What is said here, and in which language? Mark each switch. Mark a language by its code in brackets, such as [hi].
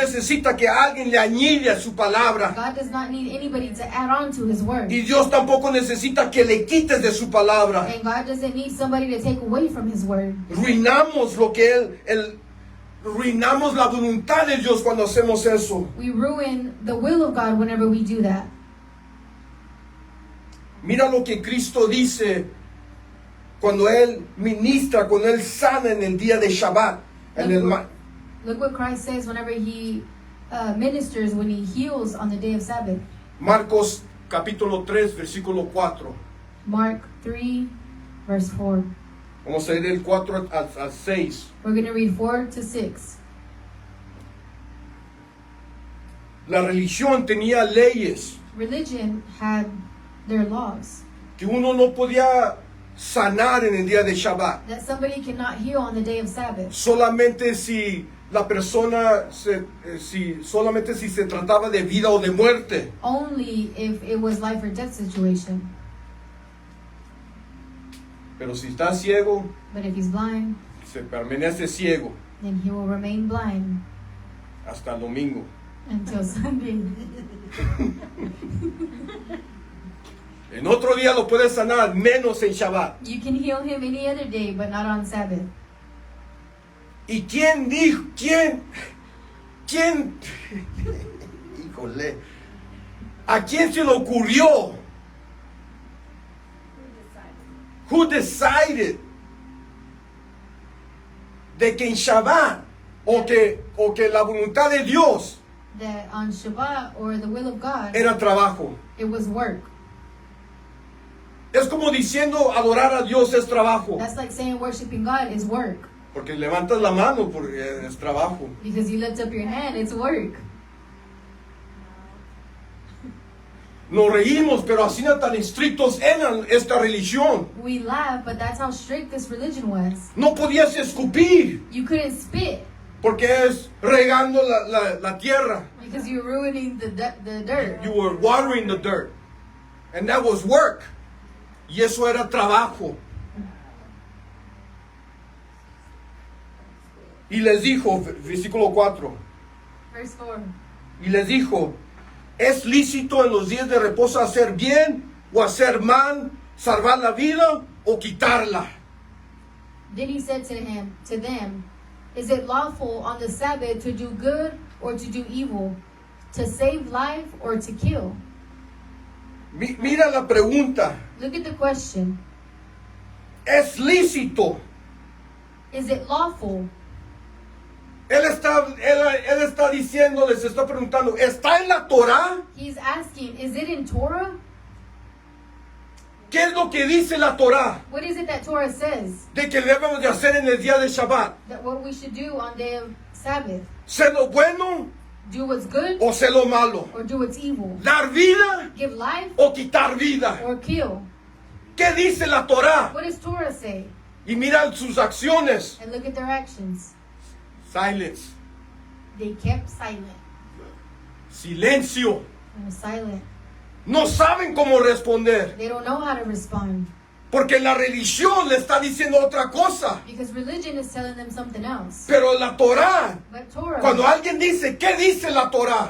[es] necesita que alguien le añade a su palabra, [en] God does not need anybody to add on to His word. [es] y Dios tampoco necesita que le quites de su palabra. [en] And God doesn't need somebody to take away from His word. [es] Ruinamos lo que ruinamos la voluntad de Dios cuando hacemos eso. [en] We ruin the will of God whenever we do that. [es] Mira lo que Cristo dice cuando Él ministra, cuando Él sana en el día de Shabbat. [en] Look what Christ says whenever He ministers, when He heals on the day of Sabbath. [es] Marcos capítulo 3, versículo 4. [en] Mark 3, verse 4. [es] Vamos a leer del 4 al 6. [en] We're going to read 4 to 6. [es] La religión tenía leyes [en] Religion had their laws [es] que uno no podía sanar en el día de Shabbat. [en] that somebody cannot heal on the day of Sabbath. [es] Solamente si la persona, solamente si se trataba de vida o de muerte. [en] Only if it was life or death situation. [es] Pero si está ciego, [en] But if he's blind, [es] se permanece ciego [en] then he will remain blind [es] hasta el domingo. [en] until Sunday. [es] En otro día lo puedes sanar, menos en Shabbat. [en] You can heal him any other day, but not on Sabbath. [es] ¿Y quién dijo? ¿Quién? Híjole. ¿A quién se le ocurrió? [en] Who decided [es] de que en Shabbat o que la voluntad de Dios [en] That on Shabbat, or the will of God, [es] era trabajo? [en] it was work. [es] Es como diciendo adorar a Dios es trabajo, [en] That's like saying worshiping God is work. [es] porque levantas la mano porque es trabajo. [en] Because you lift up your hand, it's work. [es] Nos reímos, pero así no tan estrictos eran esta religión. [en] We laugh, but that's how strict this religion was. [es] No podías escupir [en] You couldn't spit [es] porque es regando la tierra. [en] because you're ruining the dirt. You were watering the dirt. And that was work. [es] Y eso era trabajo. Y les dijo, versículo 4, [en] Verse 4. [es] y les dijo, ¿es lícito en los días de reposo hacer bien o hacer mal, salvar la vida o quitarla? [en] Then he said to them, is it lawful on the Sabbath to do good or to do evil, to save life or to kill? [es] Mira la pregunta. [en] Look at the question. [es] ¿Es lícito? [en] Is it lawful? [es] Él está diciendo, les está preguntando, ¿está en la Torah? [en] He's asking, is it in Torah? [es] ¿Qué es lo que dice la Torah? [en] What is it that Torah says? [es] De que debemos de hacer en el día de Shabbat. [en] That what we should do on day of Sabbath? [es] ¿Ser lo bueno [en] Do what's good [es] o ser lo malo? [en] or do what's evil? [es] ¿Dar vida [en] Give life [es] o quitar vida? [en] or kill? [es] ¿Qué dice la Torah? [en] What does Torah say? [es] Y mira sus acciones. [en] And look at their actions. Silence. They kept silent. [es] Silencio. [en] They were silent. [es] No saben cómo responder. [en] They don't know how to respond. [es] Porque la religión le está diciendo otra cosa. [en] Because religion is telling them something else. [es] Pero la Torah, [en] But Torah, [es] cuando alguien dice, ¿qué dice la Torah?